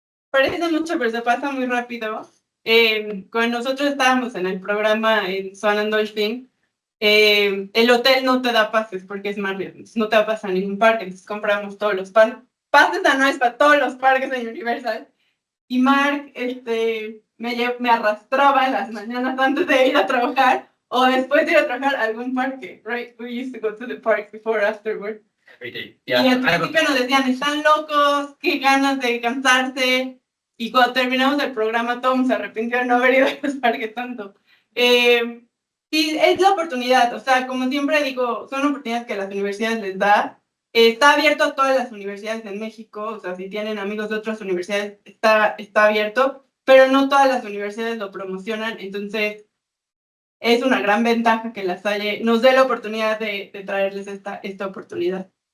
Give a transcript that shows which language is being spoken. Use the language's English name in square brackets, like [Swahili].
[Spanish] Parece mucho, pero se pasa muy rápido. Cuando nosotros estábamos en el programa en Swan and Dolphin, el hotel no te da pases porque es Marriott, no te da pases a ningún parque, entonces compramos todos los pases. Pases anuales para todos los parques en Universal. Y Mark me arrastraba en las mañanas antes de ir a trabajar o después de ir a trabajar a algún parque, [English] right? We used to go to the park before or afterward. Every day. [Spanish] Y al [English] Yeah. [Spanish] principio nos decían, están locos, qué ganas de cansarse. Y cuando terminamos el programa, Tom se arrepintió de no haber ido a los parques tanto. Sí, es la oportunidad, o sea, como siempre digo, son oportunidades que las universidades les dan. Está abierto a todas las universidades en México, o sea, si tienen amigos de otras universidades, está abierto, pero no todas las universidades lo promocionan, entonces es una gran ventaja que la Salle nos dé la oportunidad de traerles esta oportunidad.